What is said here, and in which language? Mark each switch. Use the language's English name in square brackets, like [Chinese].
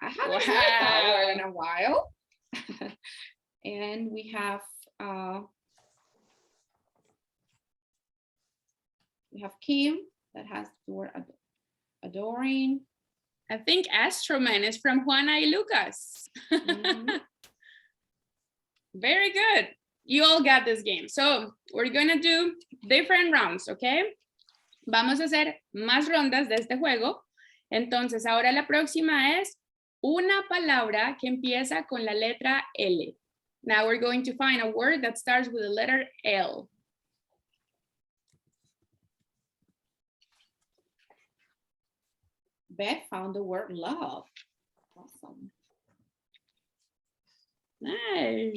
[English] I haven't heard that word in a while. And we have Kim that has the word adoring. I think Astroman is from Juana y Lucas. Mhm. Very good. You all got this game. So we're going to do different rounds, okay? [Spanish] Vamos a hacer más rondas de este juego. Entonces, ahora la próxima es una palabra que empieza con la letra L. [English] Now we're going to find a word that starts with the letter L. Beth found the word love. Awesome. Nice.